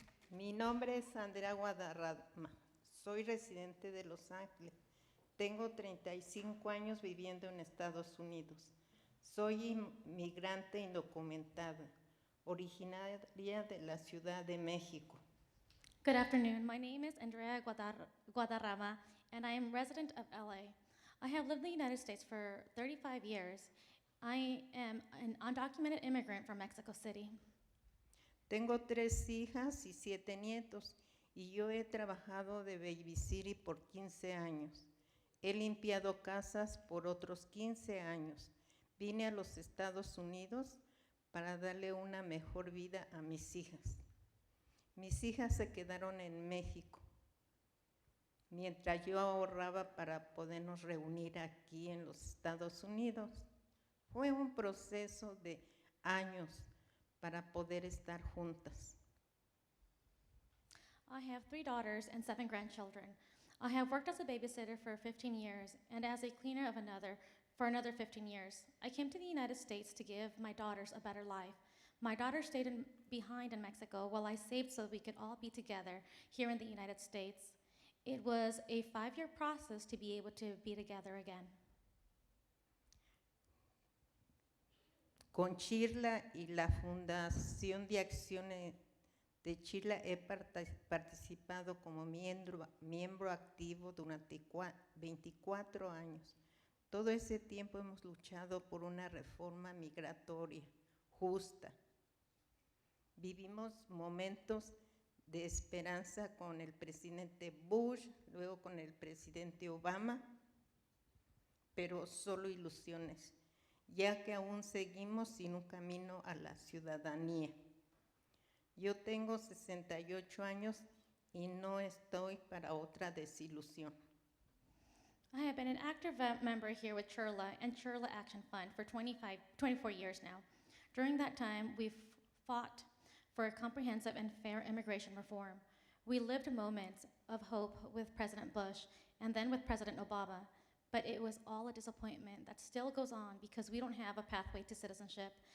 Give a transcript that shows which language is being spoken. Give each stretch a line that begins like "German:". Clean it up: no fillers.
Spanish: Mi nombre es Andrea Guadarrama. Soy residente de Los Ángeles. Tengo 35 años viviendo en Estados Unidos. Soy inmigrante indocumentada, originaria de la Ciudad de México.
English: Good afternoon. My name is Andrea Guadarrama, and I am resident of LA. I have lived in the United States for 35 years. I am an undocumented immigrant from Mexico City.
Spanish: Tengo 3 hijas y 7 nietos, y yo he trabajado de babysitter por 15 años. He limpiado casas por otros 15 años. Vine a los Estados Unidos para darle una mejor vida a mis hijas. Mis hijas se quedaron en México, mientras yo ahorraba para podernos reunir aquí en los Estados Unidos. Fue un proceso de años para poder estar juntas.
English: I have 3 daughters and 7 grandchildren. I have worked as a babysitter for 15 years and as a cleaner for another 15 years. I came to the United States to give my daughters a better life. My daughter stayed behind in Mexico while I saved so we could all be together here in the United States. It was a 5-year process to be able to be together again.
Spanish: Con Chirla y la Fundación de Acciones de Chirla he participado como miembro activo durante 24 años. Todo ese tiempo hemos luchado por una reforma migratoria justa. Vivimos momentos de esperanza con el presidente Bush, luego con el presidente Obama, pero solo ilusiones, ya que aún seguimos sin un camino a la ciudadanía. Yo tengo 68 años y no estoy para otra desilusión.
English: I have been an active member here with Chirla and Chirla Action Fund for 24 years now. During that time, we've fought for a comprehensive and fair immigration reform. We lived moments of hope with President Bush and then with President Obama, but it was all a disappointment that still goes on because we don't have a pathway to citizenship.